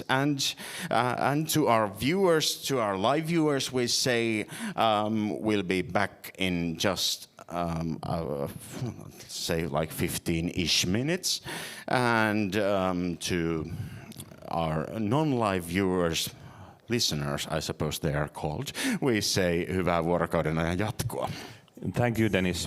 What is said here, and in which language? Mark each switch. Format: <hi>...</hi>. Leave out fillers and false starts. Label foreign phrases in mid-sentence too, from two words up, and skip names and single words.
<en>And to our viewers, to our live viewers, we say we'll be back in just say like 15-ish minutes. And to our non-live viewers, listeners, I suppose they are called, we say</en> <fi>hyvää vuorokauden ajan jatkoa.</fi> <en>Thank you, Dennis.</en>